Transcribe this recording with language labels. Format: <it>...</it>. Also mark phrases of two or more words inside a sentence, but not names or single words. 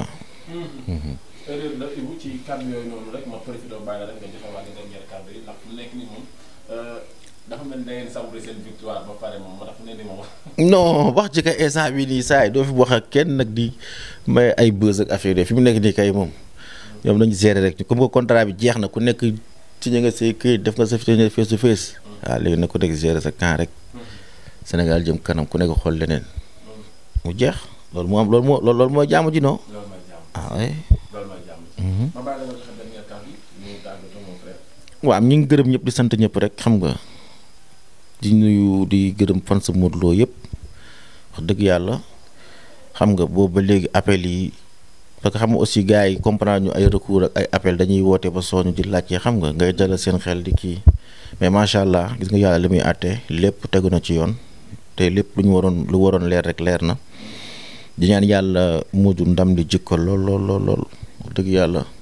<wo>erreur la Ibou ci kàddu yooyu noonu rek ma profité bàyyi la rek nga joxe waa nga dernier kàddu yi ndax fu nekk ni moom dafa mel ni da ngeen savourer seen victoire ba pare moom moo tax fu ne ni moom non wax ci kay instant bi nii saa yi doo fi wax ak kenn nag di may ay buzz ak affaire fi mu nekk nii kay moom ñoom nañu gérer rek</wo> <fr>comme que</fr> <wo>contrat bi jeex na ku nekk signé nga say këyit def nga sa fichier</wo> <en>face to face</en> <wo>waaw léegi nag ku nekk gérer sa camp rek Sénégal jëm kanam ku nekk xool leneen mu jeex loolu moo am loolu mooy jaamu ji non. loolu mooy jaamu</wo> <fr>ah oui.</fr> <wo>loolu mooy jaamu ji. ma bàyyi la nga joxe dernier kàddu yi ñu tàggatoo</wo> <fr>mon frère.</fr> <wo>waaw ñu ngi gërëm ñëpp di sant ñëpp rek xam nga di nuyu di gërëm fan sa Modou Lo yëpp wax dëgg yàlla xam nga boobu ba léegi appel yi parce que xam nga aussi gars yi comprendre ñu ay recours ak ay appel dañuy woote ba sooñu di laajte xam nga ngay dalal seen xel di kii mais</wo> <ar>ما شاء الله</ar> <wo>gis nga yàlla li muy àtte lépp tegu na ci yoon te lépp lu waroon leer rek leer na di ñaan yàlla mujj ndam di jikko lool wax dëgg yàlla</wo>